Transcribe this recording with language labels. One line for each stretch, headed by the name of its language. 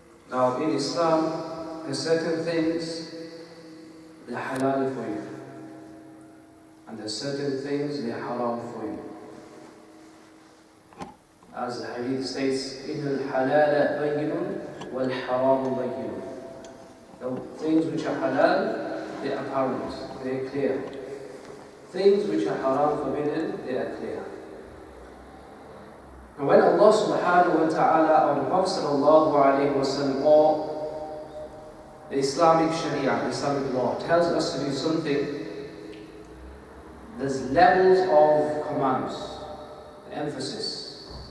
English: Now in Islam, there's certain things they're halal for you, and there's certain things they're haram for you. As the hadith states,
Arabic: إِنَّ الْحَلَالَ بَيِّنٌ وَالْحَرَامُ بَيِّنٌ.
English: The things which are halal, they are apparent, they are clear. Things which are haram, forbidden, they are clear. And when Allah subhanahu wa ta'ala or the Prophet sallallahu alayhi wa sallam or the Islamic Sharia, the Islamic law tells us to do something, there's levels of commands, the emphasis.